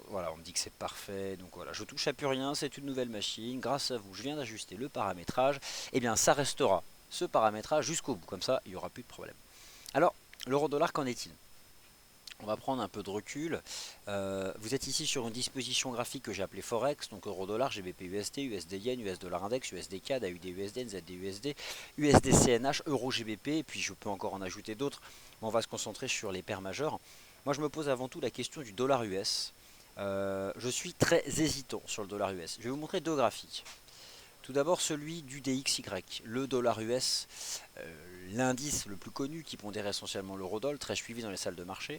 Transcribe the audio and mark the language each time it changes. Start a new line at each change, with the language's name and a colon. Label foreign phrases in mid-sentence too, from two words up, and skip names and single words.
French: Voilà, on me dit que c'est parfait. Donc voilà, je touche à plus rien. C'est une nouvelle machine. Grâce à vous, je viens d'ajuster le paramétrage. Eh bien, ça restera ce paramétrage jusqu'au bout. Comme ça, il n'y aura plus de problème. Alors, l'euro-dollar, qu'en est-il? On va prendre un peu de recul. Vous êtes ici sur une disposition graphique que j'ai appelée Forex, donc euro-dollar, GBP USD, USD Yen, US Dollar Index, USD CAD, AUD USD, NZD USD, USD CNH, Euro GBP, et puis je peux encore en ajouter d'autres, mais on va se concentrer sur les paires majeures. Moi je me pose avant tout la question du dollar US. Je suis très hésitant sur le dollar US. Je vais vous montrer deux graphiques. Tout d'abord celui du DXY, le dollar US, l'indice le plus connu qui pondère essentiellement l'euro-dollar, très suivi dans les salles de marché.